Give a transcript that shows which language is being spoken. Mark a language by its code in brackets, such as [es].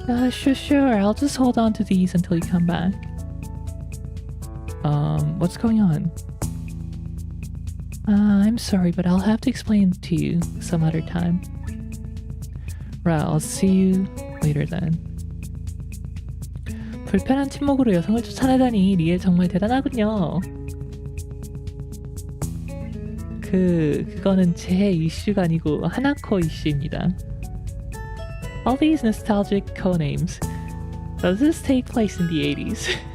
[en] Sure. I'll just hold on to these until you come back. What's going on? I'm sorry, but I'll have to explain to you some other time. Right, I'll see you later then. [ko] 불편한 침묵으로 여성을 쫓아내다니 리에 정말 대단하군요. 그거는 제 이슈가 아니고 하나코 이슈입니다. [en] All these nostalgic codenames. Does this take place in the 80s?